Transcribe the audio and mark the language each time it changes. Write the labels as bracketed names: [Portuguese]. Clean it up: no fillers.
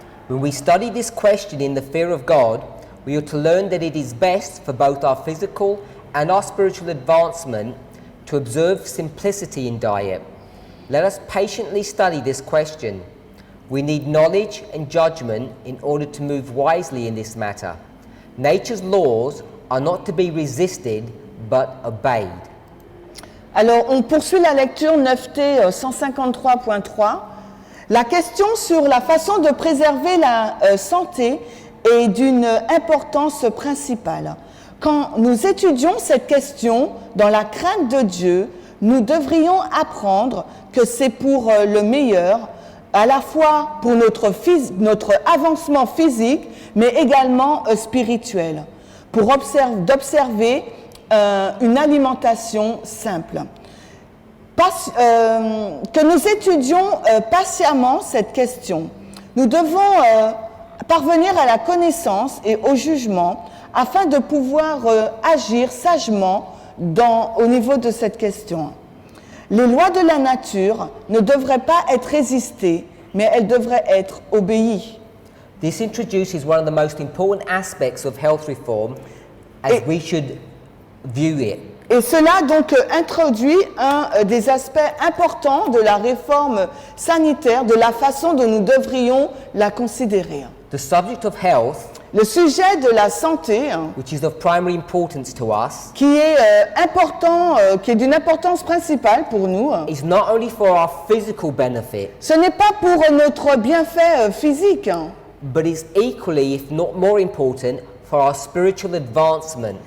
[English] When we study this question in the fear of God, we are to learn that it is best for both our physical and our spiritual advancement to observe simplicity in diet. Let us patiently study this question. We need knowledge and judgment in order to move wisely in this matter. Nature's laws are not to be resisted but obeyed. [French] Alors, on poursuit la lecture 9T 153.3. La question sur la façon de préserver la santé est d'une importance principale. Quand nous étudions cette question dans la crainte de Dieu, nous devrions apprendre que c'est pour le meilleur à la fois pour notre avancement physique, mais également spirituel, pour d'observer une alimentation simple. Que nous étudions patiemment cette question. Nous devons parvenir à la connaissance et au jugement afin de pouvoir agir sagement au niveau de cette question. Les lois de la nature ne devraient pas être résistées, mais elles devraient être obéies. [English] This introduces one of the most important aspects of health reform as we should view it. [French] Et cela donc introduit un des aspects importants de la réforme sanitaire, de la façon dont nous devrions la considérer. [English] The subject of health, [French] Le sujet de la santé, [English] which is of primary importance to us, [French] qui est important, qui est d'une importance principale pour nous, [English] is not only for our physical benefit, [French] ce n'est pas pour notre bienfait physique, [English] but is equally, if not more important, for our spiritual advancement.